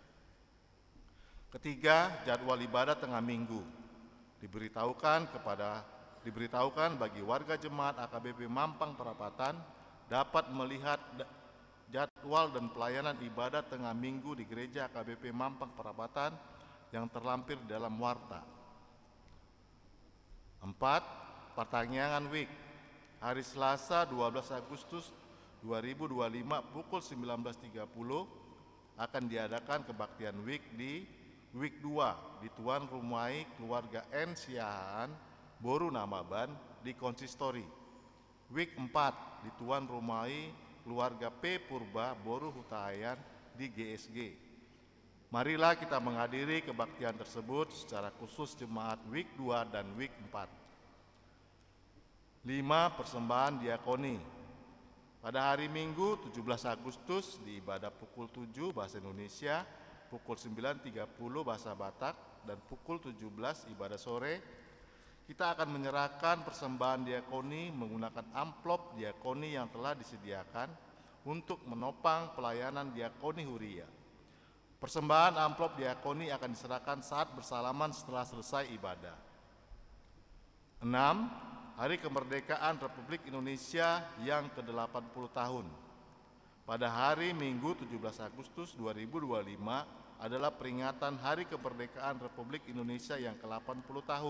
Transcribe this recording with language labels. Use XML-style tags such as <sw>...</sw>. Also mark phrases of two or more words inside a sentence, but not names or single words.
<id>Ketiga, jadwal ibadah tengah minggu diberitahukan bagi warga jemaat AKBP Mampang Perapatan dapat melihat jadwal dan pelayanan ibadah tengah minggu di gereja AKBP Mampang Perapatan yang terlampir dalam warta. 4. Pertanyaan week. Hari Selasa 12 Agustus 2025 pukul 19.30 akan diadakan kebaktian week di Week 2 di Tuan Rumai Keluarga N. Siahaan, Boru Namaban di Konsistori. Week 4 di Tuan Rumai Keluarga P. Purba, Boru Hutahayan di GSG. Marilah kita menghadiri kebaktian tersebut secara khusus jemaat Week 2 dan Week 4. 5. Persembahan diakoni. Pada hari Minggu 17 Agustus di ibadah pukul 7 bahasa Indonesia, pukul 9.30 bahasa Batak, dan pukul 17 ibadah sore, kita akan menyerahkan persembahan diakoni menggunakan amplop diakoni yang telah disediakan untuk menopang pelayanan diakoni huria. Persembahan amplop diakoni akan diserahkan saat bersalaman setelah selesai ibadah. 6. Hari Kemerdekaan Republik Indonesia yang ke-80 tahun. Pada hari Minggu 17 Agustus 2025 adalah peringatan Hari Kemerdekaan Republik Indonesia yang ke-80 tahun.</id>